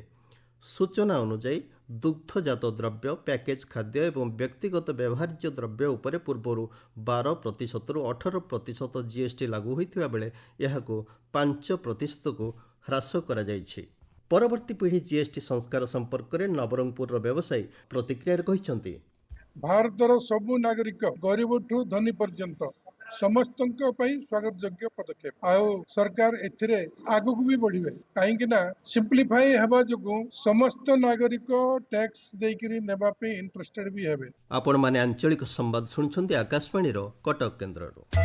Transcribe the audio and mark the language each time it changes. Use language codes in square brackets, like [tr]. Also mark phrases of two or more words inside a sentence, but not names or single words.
[or] ସୂଚନା ଅନୁଯାୟୀ ଦୁଗ୍ଧଜାତ ଦ୍ରବ୍ୟ ପ୍ୟାକେଜ ଖାଦ୍ୟ ଏବଂ ବ୍ୟକ୍ତିଗତ ବ୍ୟବହାର୍ଯ୍ୟ ଦ୍ରବ୍ୟ ଉପରେ ପୂର୍ବର 12%ରୁ 18% ଜିଏସଟି ଲାଗୁ ହୋଇଥିବା ବେଳେ ଏହାକୁ 5%କୁ ହ୍ରାସ କରାଯାଇଛି। ପରବର୍ତ୍ତୀ ପିଢ଼ି ଜିଏସଟି ସଂସ୍କାର ସମ୍ପର୍କରେ ନବରଙ୍ଗପୁର ବ୍ୟବସାୟୀ ପ୍ରତିକ୍ରିୟା କହିଛନ୍ତି। ଭାରତର ସବୁ ନାଗରିକ ଗରିବଠୁ ଧନୀ ପର୍ଯ୍ୟନ୍ତ ସମସ୍ତଙ୍କ ପାଇଁ ସ୍ୱାଗତ ଯୋଗ୍ୟ ପଦକ୍ଷେପ। ଆଉ ସରକାର ଏଥିରେ ଆଗକୁ ବି ବଢିବେ, କାହିଁକି ନା ସିମ୍ପ୍ଲିଫାଇ ହେବା ଯୋଗୁଁ ସମସ୍ତ ନାଗରିକ ଟ୍ୟାକ୍ସ ଦେଇକିରି ନେବା ପାଇଁ ଇଣ୍ଟରେଷ୍ଟେଡ ବି ହେବେ। ଆପଣମାନେ ଆଞ୍ଚଳିକ ସମ୍ବାଦ ଶୁଣୁଛନ୍ତି ଆକାଶବାଣୀର କଟକ କେନ୍ଦ୍ରରୁ।